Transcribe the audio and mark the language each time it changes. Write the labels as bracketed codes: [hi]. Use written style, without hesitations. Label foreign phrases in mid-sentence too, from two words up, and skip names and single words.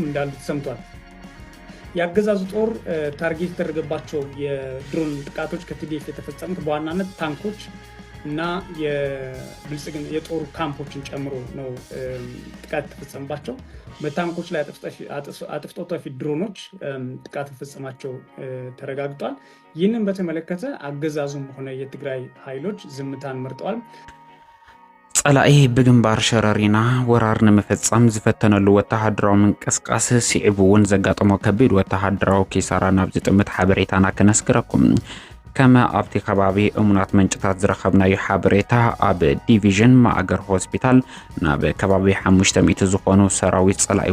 [am] እንዳሉ ተሰምቷል። የአገዛዙ ጦር ታርጌት የተደረገባቸው የድሮን ጥቃቶች ከቲዲኤፍ የተፈጸሙት በዋናነት ታንኮች እና የብልጽግና የጦር ካምፖችን ጨምሮ ነው ጥቃት የተፈጸመባቸው። በታንኮች ላይ አጥፍቶ ጠፊ ድሮኖች ጥቃት መፈጸማቸው ተረጋግጧል። ይህንን በተመለከተ አገዛዙም ሆነ የትግራይ ኃይሎች ዝምታን መርጠዋል። [ti] ጸላኢ ብግንባር ሸረሪና ወራር ንምፍጻም ዝፈተነሉ ወተሃደራዊ ምንቅስቃስ ሲዕቡ እውን ዘጋጠሞ ከቢድ ወተሃደራዊ ኪሳራ ናብ ዝጥምት ሓበሬታና ክነስክረኩም። ከመ ኣብቲ ከባቢ እሙናት መንጭታት ዝረኸብናዮ ሓበሬታ ኣብ ዲቪዥን ማእገር ሆስፒታል ናብ ከባቢ 500 ዝኾኑ ሰራዊት ጸላኢ